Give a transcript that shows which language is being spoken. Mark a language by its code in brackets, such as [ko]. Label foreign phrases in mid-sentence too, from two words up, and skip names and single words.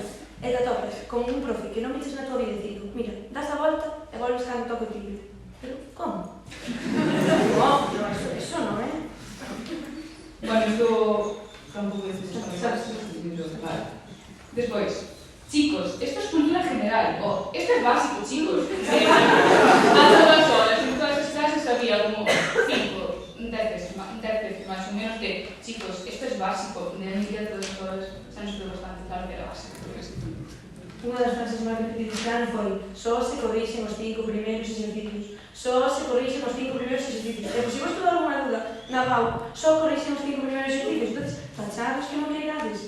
[gl] E te topas con un profe que non viches na tua vida e dicindo, mira, das a volta e volves cando toca o timbre. Pero, como? No, eso non, Bueno, isto tampouco é despois, chicos, [es] esto es cultura general. Oh, esto es básico, chicos. A todas horas, [gl] en todas as clases había como 5, un tercio máis ou menos de chicos, [es] esto es básico. [gl] De a mitad de todas as horas se nos quedou bastante claro que era básico. Unha das frases máis repetidas que dan foi só se corrixen os 5 primeiros exercicios. Só se corrixen os 5 primeiros exercicios. E se vos toda alguna duda, na BAU, só corrixen os 5 primeiros exercicios. Entón, tachados que non queirades.